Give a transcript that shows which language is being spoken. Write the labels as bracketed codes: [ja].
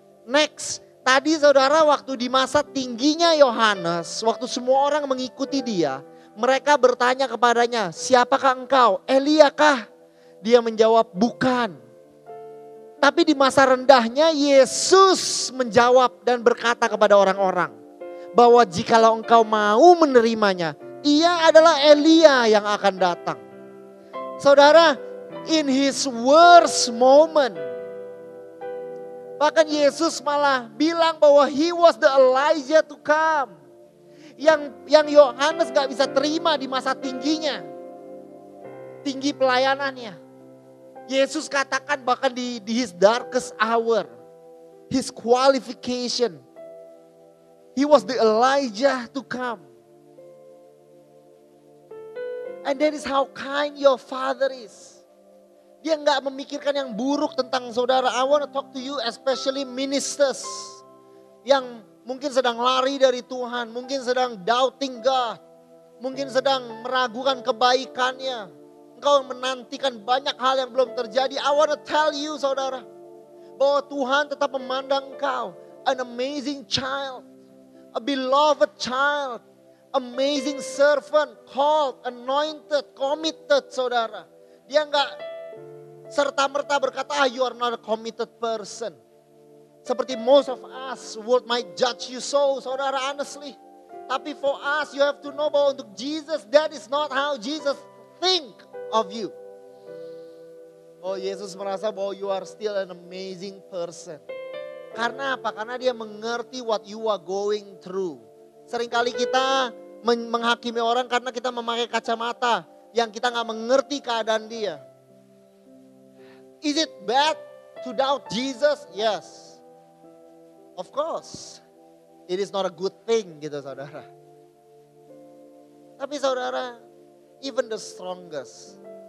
[id] Next, tadi saudara waktu di masa tingginya Yohanes, waktu semua orang mengikuti dia, mereka bertanya kepadanya, siapakah engkau? Elia kah? Dia menjawab, bukan. Tapi di masa rendahnya Yesus menjawab dan berkata kepada orang-orang, bahwa jikalau engkau mau menerimanya, ia adalah Elia yang akan datang. [en] Saudara, in his worst moment, [id] bahkan Yesus malah bilang bahwa [en] he was the Elijah to come. [id] Yang Yohanes gak bisa terima di masa tingginya. Tinggi pelayanannya. Yesus katakan bahkan di [en] his darkest hour. His qualification. He was the Elijah to come. And that is how kind your father is. [id] Dia gak memikirkan yang buruk tentang saudara. [en] I want to talk to you especially ministers. [id] Yang mungkin sedang lari dari Tuhan. Mungkin sedang [en] doubting God. [id] Mungkin sedang meragukan kebaikannya. Engkau menantikan banyak hal yang belum terjadi. [en] I want to tell you saudara. [id] Bahwa Tuhan tetap memandang engkau. [en] An amazing child. A beloved child. Amazing servant. Called, anointed, committed saudara. [id] Dia enggak serta-merta berkata, [en] you are not a committed person. Seperti most of us, world might judge you so, saudara, honestly. Tapi for us, you have to know [id] bahwa untuk [en] Jesus, that is not how Jesus think of you. Oh, [id] Yesus merasa bahwa [en] you are still an amazing person. [id] Karena apa? Karena dia mengerti [en] what you are going through. [id] Seringkali kita menghakimi orang karena kita memakai kacamata yang kita gak mengerti keadaan dia. [en] Is it bad to doubt Jesus? Yes. Of course. It is not a good thing gitu saudara. Tapi saudara, even the strongest.